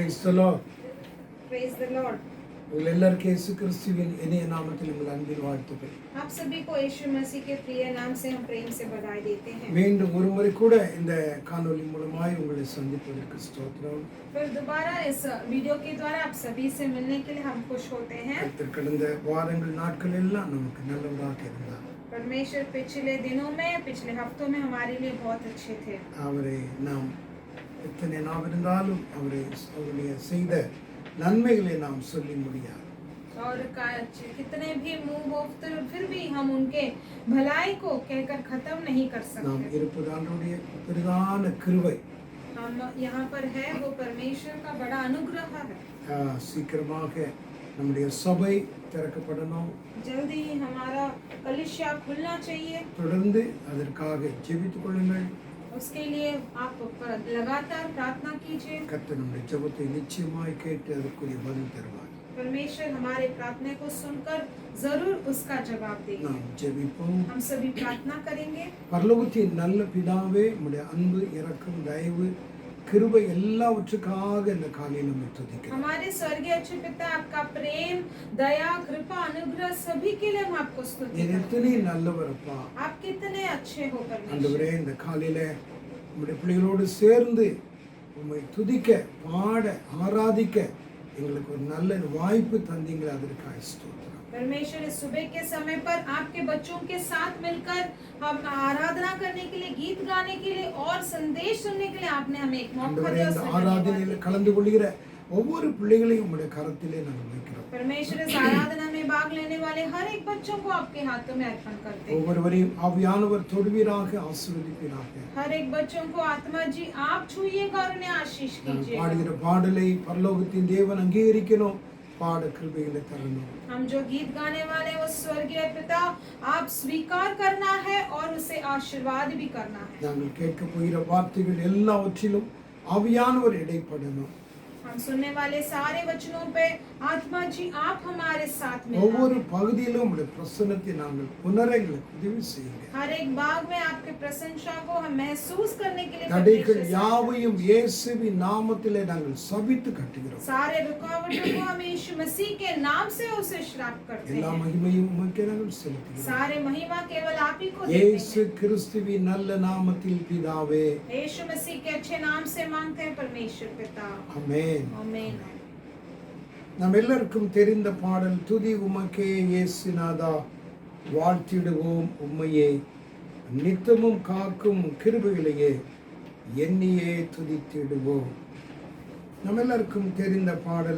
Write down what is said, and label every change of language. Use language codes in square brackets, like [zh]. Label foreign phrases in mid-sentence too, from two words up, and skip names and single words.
[en] the Lord. Praise the Lord. [ta] உங்கள் எல்லாருக்கும் இயேசு கிறிஸ்துவின் இனிய நாமத்தில் உங்கள் அன்பின் வாழ்த்துக்கள். [hi] आप सभी को यीशु मसीह के प्रिय नाम से हम प्रेम से बधाई देते हैं. [ta] மீண்டும் ஒரு முறை கூட இந்த காணொளி மூலமாய் உங்களை சந்திப்பதற்கு ஸ்தோத்திரம். [hi] फिर दोबारा इस वीडियो के द्वारा आप सभी से मिलने के लिए हम खुश होते हैं. [ta] கர்த்தர் கடந்த வாரங்கள் நாட்கள் எல்லாம் நமக்கு நல்லவராக இருந்தார். [hi] परमेश्वर पिछले दिनों में पिछले हफ्तों में हमारे लिए बहुत अच्छे थे. [ta] அவரை நாம் எத்தனை நாம் இருந்தாலும் அவருடைய செய்த நன்மைகளை நாம் சொல்லி முடியாது. [hi] और कितने भी मुंह बोलते फिर भी हम उनके भलाई को कहकर खत्म नहीं कर सकते. [ta] நாம் இருப்பது ஆண்டவருடைய பிரதான கிருபை. [hi] हम यहाँ पर है वो परमेश्वर का बड़ा अनुग्रह है. [ta] சீக்கிரமாக நம்முடைய சபை திறக்கப்படணும். [hi] जल्दी ही हमारा कलीसिया खुलना चाहिए. [ta] தொடர்ந்து அதற்காக ஜெபித்துக் கொள்ளுங்கள். [hi] उसके लिए आप लगातार प्रार्थना कीजिए. [ta] கர்த்தர் நம்முடைய ஜெபத்தை நிச்சயமாய் கேட்டு அதற்குரிய பதில் தருவார். [hi] परमेश्वर हमारे प्रार्थना को सुनकर जरूर उसका जवाब देंगे. [ta] நாம் ஜெபிப்போம். [hi] हम सभी प्रार्थना करेंगे. [ta] பரலோகத்தின் நல்ல பிதாவே, உம்முடைய அன்பு, இரக்கம், தயவு, கிருபை எல்லாவற்றுக்காக இந்த காலையில் நம்மை துதிக்கிறோம். [hi] हमारे स्वर्गीय अच्छे पिता, आपका प्रेम, दया, कृपा, अनुग्रह सभी के लिए हम आपको स्तुति [ta] நீர் [hi] करते हैं. [ta] எத்தனை நல்லவரப்பா. [hi] आप कितने अच्छे हो परमेश्वर. [ta] ஆண்டவரே, இந்த காலையில உம்முடைய பிள்ளைகளோடு சேர்ந்து உம்மை துதிக்க, பாட, ஆராதிக்க எங்களுக்கு ஒரு நல்ல வாய்ப்பு தந்தீங்களே, அதற்காக ஸ்தோத்திரம். [hi] परमेश्वर इस सुबह के समय पर आपके बच्चों के साथ मिलकर हम आराधना करने के लिए, गीत गाने के लिए और संदेश सुनने के लिए आपने हमें एक मौका दिया. [ta] இந்த ஆராதனையில் கலந்து கொள்கிற ஒவ்வொரு பிள்ளைகளையும் உம்முடைய கரத்திலே நாங்கள் வைக்கிறோம். [hi] परमेश्वर इस आराधना में भाग लेने वाले हर एक बच्चों को आपके हाथों में अर्पण करते हैं. [ta] ஒவ்வொருவரையும் ஆவியானவர் தொடுவீராக, ஆசீர்வதிப்பீராக. [hi] हर एक बच्चों को आत्मा जी आप छूइएगा और उन्हें आशीष कीजिएगा. [ta] பாடுகிற பாடலை பரலோகத்தின் தேவன் அங்கீகரிக்கணும். பாட கிருபைகளை தரணும். [hi] हम जो गीत गाने वाले वो स्वर्गीय पिता आप स्वीकार करना है और उसे आशीर्वाद भी करना है. [ta] நாங்கள் கேட்க போகிற வார்த்தைகள் எல்லாவற்றிலும் ஆவியானவர் இடைப்படணும். [hi] हम सुनने वाले सारे वचनों पे आत्मा जी आप हमारे साथ में. [ta] ஒவ்வொரு பகுதியிலும் உம்முடைய பிரசன்னத்தை நாங்கள் உணர எங்களுக்கு உதவி செய்யுங்க. [hi] हर एक भाग में आपके प्रशंसा को हम महसूस करने के लिए [ta] தடைகள் யாவையும் இயேசுவின் நாமத்திலே நாங்கள் சபித்து கட்டுகிறோம். [hi] सारे रुकावटों को हम यीशु मसीह के नाम से उसे श्राप करते [ta] எல்லா [hi] हैं. [ta] மகிமையும் உமக்கே நாங்கள் செலுத்துகிறோம். [hi] सारे महिमा केवल आप ही को देते [ta] இயேசு [hi] हैं. [ta] கிறிஸ்துவின் நல்ல நாமத்தில் பிதாவே, [hi] यीशु मसीह के अच्छे नाम से मांगते हैं परमेश्वर पिता. [ta] ஆமென். [hi] आमीन. [ta] நம் எல்லாருக்கும் தெரிந்த பாடல், துதி உமக்கே இயேசுநாதா, வாழ்த்திடுவோம் உம்மையே, நித்தமும் காக்கும் கிருபைகளையே எண்ணியே துதித்திடுவோம். நம்ம எல்லாருக்கும் தெரிந்த பாடல்.